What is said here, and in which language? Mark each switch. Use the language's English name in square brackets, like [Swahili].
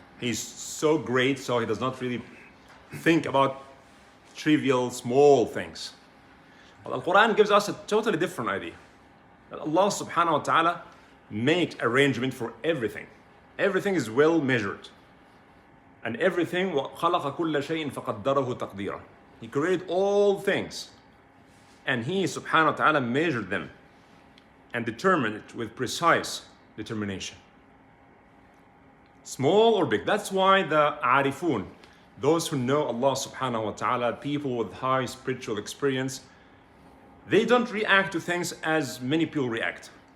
[English] He's so great, so he does not really think about trivial, small things. Well, the Quran gives us a totally different idea. That Allah subhanahu wa ta'ala makes arrangement for everything. Everything is well measured. And everything, [Arabic] وَخَلَقَ كُلَّ شَيْءٍ فَقَدَّرَهُ تَقْدِيرًا. [English] He created all things. And he subhanahu wa ta'ala measured them and determined it with precise determination. Small or big. That's why the arifun, those who know Allah subhanahu wa ta'ala, people with high spiritual experience, they don't react to things as many people react.